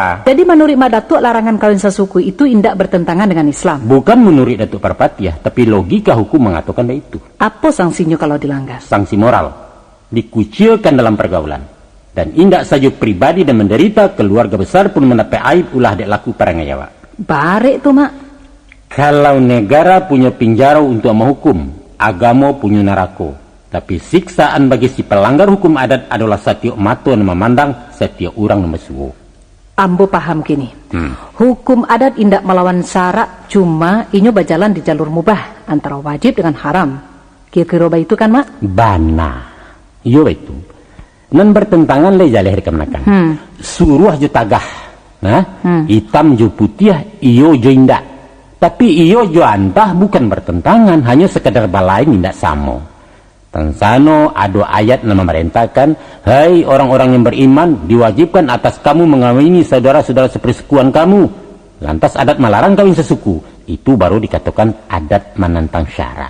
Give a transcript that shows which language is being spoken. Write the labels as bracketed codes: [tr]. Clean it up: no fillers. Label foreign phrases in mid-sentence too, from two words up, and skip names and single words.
[id] Jadi menurut Mak Datuk larangan kawin sesuku itu indak bertentangan dengan Islam. Bukan menurut Datuk Parpatiah, tapi logika hukum mengatakan itu. Apa sanksinya kalau dilanggar? Sanksi moral, dikucilkan dalam pergaulan. Dan indak saja pribadi dan menderita, keluarga besar pun mendapat aib ulah dek laku perangai awak. [min] Barek tuh mak. [id] Kalau negara punya penjara untuk menghukum, agama punya neraka. Tapi siksaan bagi si pelanggar hukum adat adalah setiap mata yang memandang, setiap orang yang bersuara. [min] Ambo paham kini. [id] Hukum adat indak melawan syarak, cuma inyo berjalan di jalur mubah antara wajib dengan haram. Kira-kira itu kan mak? [min] Bana, iyo itu. Nan bertentangan le jaleh dikemenakan. Suruh jo tagah, hitam jo putih, iyo jo indak. Tapi iyo jo antah bukan bertentangan, hanya sekedar balain tidak samo. [id] Tansano ada ayat yang memerintahkan, hai orang-orang yang beriman, diwajibkan atas kamu mengawini saudara-saudara sepersekuan kamu. Lantas adat melarang kawin sesuku. Itu baru dikatakan adat menentang syarak.